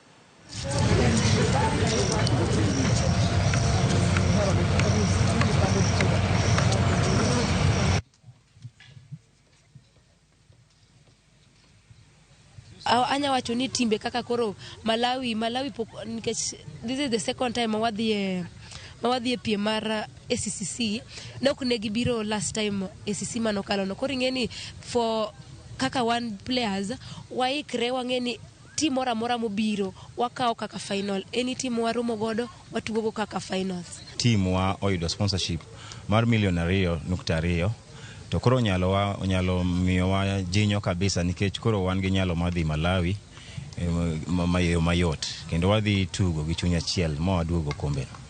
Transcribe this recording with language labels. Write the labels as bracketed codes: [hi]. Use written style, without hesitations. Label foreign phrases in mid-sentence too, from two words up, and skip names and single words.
[luo] Anya wacho ni timbe kaka koro Malawi nikech [en] this is the second time [luo] mawadhi e piem mar ACCC nok ne gibiro [en] last time [luo] ACC manokalo no. Koro ing'eni for kaka [en] one players [luo] waikre wang'eni team mora mora mobiro wakao kaka final, [en] any team [luo] waromo godo watugo go kaka finals. Team wa oyudo sponsorship mar milion 2.2 to koro onyalo miyowa jinyo kabisa nikech koro wan gi nyalo madhi Malawi mayot kendo wadhi tugo gi chuny achiel ma waduogo kombe.